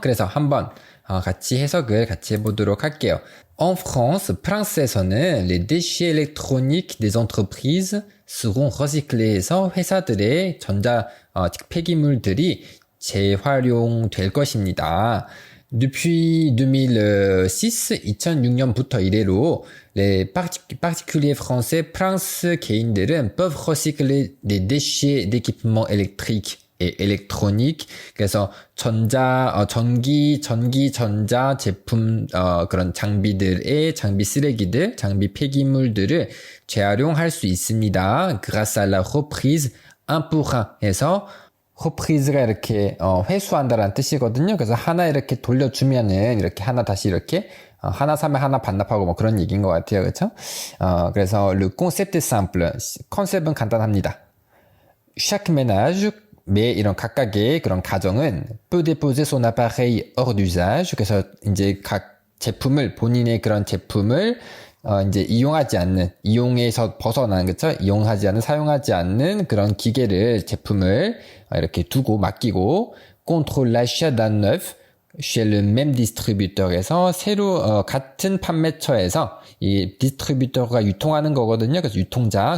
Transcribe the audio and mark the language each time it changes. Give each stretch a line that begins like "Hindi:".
Korean: 그래서 한번 같이 해석을 같이 해보도록 할게요.
French: En France,
Korean: 프랑스에서는
French: les déchets électroniques des entreprises seront recyclés
Korean: 해서 회사들의 전자 폐기물들이 재활용될 것입니다.
French: Depuis
Korean: 2006년부터 이래로
French: les particuliers français,
Korean: 프랑스 개인들은
French: peuvent recycler des déchets d'équipements électriques et électroniques.
Korean: 그래서 전기, 전자 제품, 그런 장비 쓰레기들, 장비 폐기물들을 재활용할 수 있습니다.
French: grâce à la reprise 1
Korean: 해서 reprise가 이렇게 회수한다라는 뜻이거든요. 그래서 하나 이렇게 돌려주면은 이렇게 하나 다시 이렇게 하나 사면 하나 반납하고 뭐 그런 얘기인 것 같아요. 그렇죠?
French: 그래서 le concept est simple.
Korean: 컨셉은 간단합니다.
French: chaque ménage,
Korean: 매 이런 각각의 그런 가정은
French: peut déposer son appareil hors d'usage.
Korean: 그래서 이제 각 제품을 본인의 그런 제품을 이제 이용하지 않는, 이용에서 벗어나는, 그쵸? 이용하지 않는, 사용하지 않는 그런 제품을 이렇게 두고, 맡기고,
French: contre l'achat d'un neuf, chez le même distributeur
Korean: 에서 같은 판매처에서, 이 디스트리뷰터가 유통하는 거거든요. 그래서 유통자.